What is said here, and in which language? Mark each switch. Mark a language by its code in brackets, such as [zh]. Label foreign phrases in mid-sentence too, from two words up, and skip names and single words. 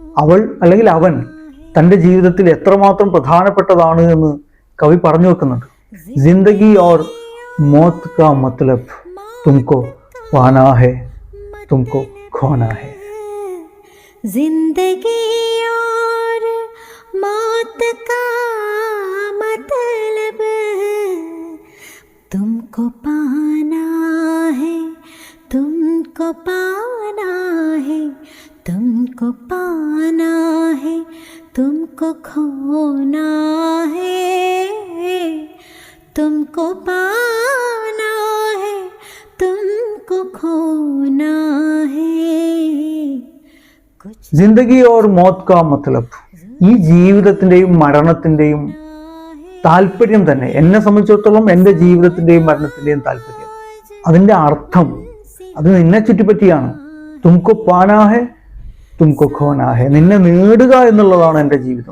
[ml] അവൾ അല്ലെങ്കിൽ അവൻ തൻ്റെ ജീവിതത്തിൽ എത്രമാത്രം പ്രധാനപ്പെട്ടതാണ് എന്ന് കവി പറഞ്ഞു വെക്കുന്നുണ്ട്. [hi] जिंदगी और മौत का मतलब तुमको पाना है तुमको खोना है. जिंदगी और मौत का मतलब तुमको पाना है तुमको पाना है तुमको पाना है तुमको खोना है तुमको पाना है तुमको खोना है. जिंदगी और मौत का मतलब, [ml] ഈ ജീവിതത്തിന്റെയും മരണത്തിന്റെയും താല്പര്യം തന്നെ, എന്നെ സംബന്ധിച്ചിടത്തോളം എൻ്റെ ജീവിതത്തിന്റെയും മരണത്തിന്റെയും താല്പര്യം, അതിന്റെ അർത്ഥം അത് നിന്നെ ചുറ്റിപ്പറ്റിയാണ്. [hi] तुमको पाना है तुमको खोना है, [ml] നിന്നെ നേടുക എന്നുള്ളതാണ് എൻ്റെ ജീവിതം.